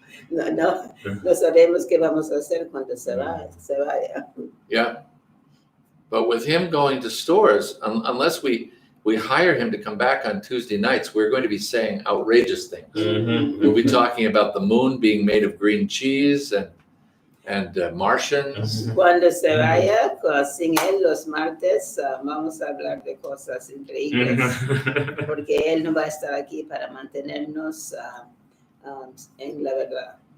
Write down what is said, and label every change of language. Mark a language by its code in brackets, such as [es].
[es] No sabemos qué vamos a hacer cuando se vaya. [en] Yeah. But with him going to stores, unless we hire him to come back on Tuesday nights, we're going to be saying outrageous things. We'll be talking about the moon being made of green cheese and Martians. [es] Cuando se vaya sin él los martes, vamos a hablar de cosas increíbles, porque él no va a estar aquí para mantenernos en la verdad.